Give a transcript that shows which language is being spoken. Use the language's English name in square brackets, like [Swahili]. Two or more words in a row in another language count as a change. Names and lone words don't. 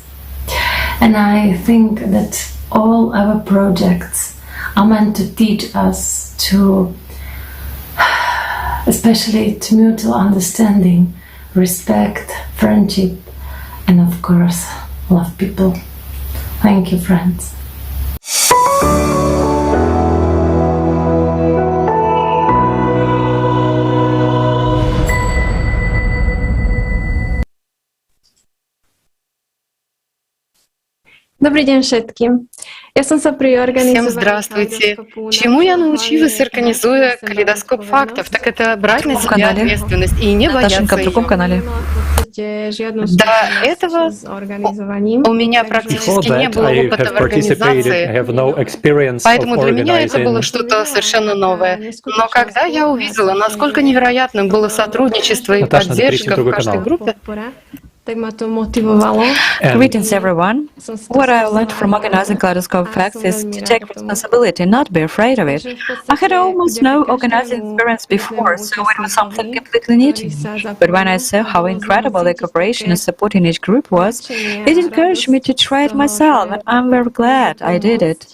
[English] And I think that all our projects are meant to teach us to, especially to mutual understanding, respect, friendship, and of course, love people. Thank you, friends. [Russian] Добрый день všetkým. Я som sa pri Всем здравствуйте. Чему я научилась, организуя калейдоскоп фактов, так это брать на себя ответственность и не бояться в другом канале. До этого у меня практически не было опыта в организации, поэтому для меня это было что-то совершенно новое. Но когда я увидела, насколько невероятным было сотрудничество и поддержка в каждой группе, [English] Greetings, everyone. What I learned from organizing Kaleidoscope Facts is to take responsibility and not be afraid of it. I had almost no organizing experience before, so it was something completely new to me. But when I saw how incredible the cooperation and support in each group was, it encouraged me to try it myself, and I'm very glad I did it.